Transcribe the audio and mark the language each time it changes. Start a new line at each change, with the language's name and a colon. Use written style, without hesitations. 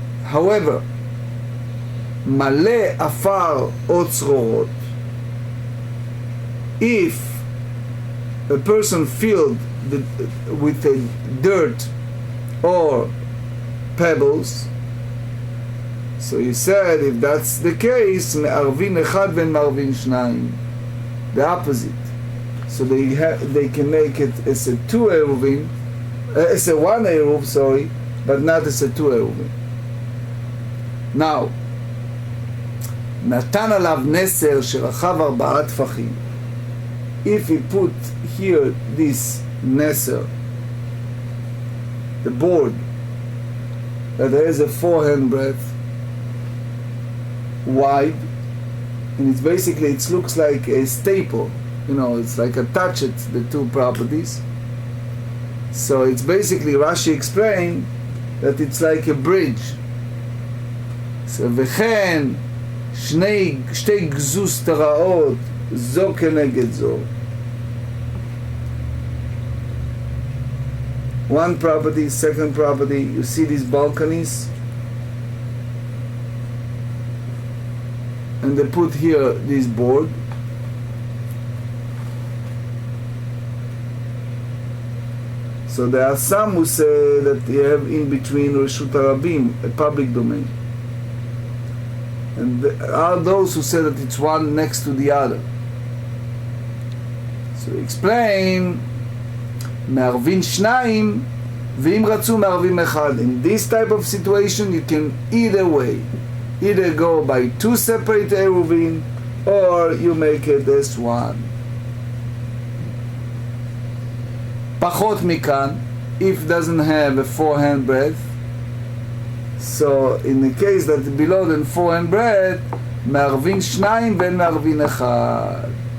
English: However,
Hebrew: מלא עפר או צרורות,
English: if a person filled with a dirt or pebbles, so he said if that's the case,
Hebrew: מערבין 1 ואין מערבין 2,
English: the opposite. So they can make it as a 2 Eiruvin, as a 1 Eruv, sorry, but not as a 2 Eiruvin. Now,
Hebrew: נתן עליו נסר שרחב 4 טפחים.
English: If he put here this neser, the board that has a 4 handbreadth wide, and it's basically, it looks like a staple, you know, it's like attached the two properties. So it's basically, Rashi explained that it's like a bridge.
Hebrew: So וכן שתי גזוז תראות זו כנגד זו.
English: One property, second property, you see these balconies, and they put here this board. So there are some who say that you have in between Reshut Harabim, a public domain. And there are those who say that it's one next to the other. So explain,
Hebrew: מערבין 2 ואם רצו מערבים 1.
English: In this type of situation you can either way, either go by 2 separate Eiruvin or you make it as 1.
Hebrew: פחות מכאן,
English: if doesn't have a 4 handbreadth, so in the case that below than 4 handbreadth,
Hebrew: מערבין 2 ואין מערבין 1.